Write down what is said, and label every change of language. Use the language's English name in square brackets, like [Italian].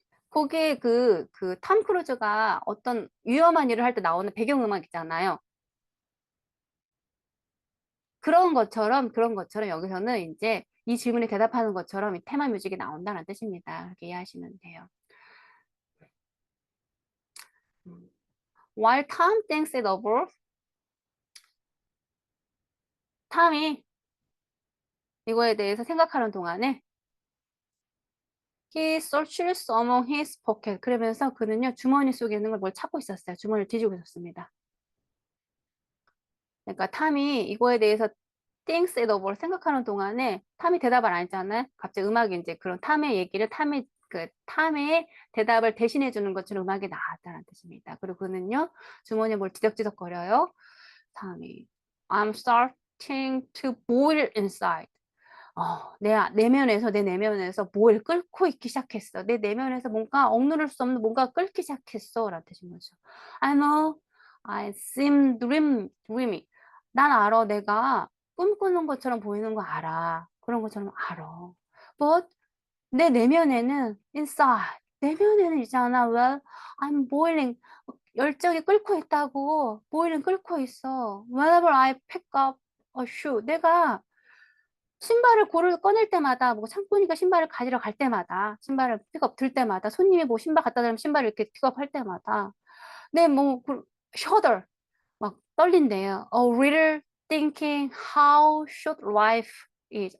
[Korean] 거기에 탐 크루즈가 어떤 위험한 일을 할 때 나오는 배경음악 있잖아요. 그런 것처럼 여기서는 이제 이 질문에 대답하는 것처럼 이 테마 뮤직이 나온다는 뜻입니다. 그렇게 이해하시면 돼요. [English] While Tom thinks it over, [Korean] 탐이 이거에 대해서 생각하는 동안에 [English] he searches among his pocket. [Korean] 그러면서 그는요 주머니 속에 있는 걸 뭘 찾고 있었어요. 주머니를 뒤지고 있었습니다. 그러니까 탐이 이거에 대해서 [English] thinks it over [Korean] 생각하는 동안에 탐이 대답을 안 했잖아요. 갑자기 음악이 이제 그런 탐의 얘기를 탐의 대답을 대신해 주는 것처럼 음악이 나왔다는 뜻입니다. 그리고 그는요 주머니에 뭘 뒤적뒤적거려요. [English] 탐이 I'm starting to boil inside. [Korean] 내 내면에서 뭘 끓고 있기 시작했어. 내 내면에서 뭔가 억누를 수 없는 뭔가 끓기 시작했어. 라는 뜻인 거죠. [English] I know I seem dreamy. [Korean] 난 알아. 내가 꿈꾸는 것처럼 보이는 거 알아. 그런 것처럼 알아. But 내 내면에는 inside. 내면에는 있잖아. [English] Well, I'm boiling. [Korean] 열정이 끓고 있다고. boiling 끓고 있어. [English] Whenever I pick up a shoe. [Korean] 내가 신발을 꺼낼 때마다, 뭐 창고니까 신발을 가지러 갈 때마다, 신발을 픽업 들 때마다, 손님이 뭐 신발 갖다 달라면 신발을 이렇게 픽업할 때마다, shudder, 막 떨린대요. [English] A little thinking how short life is.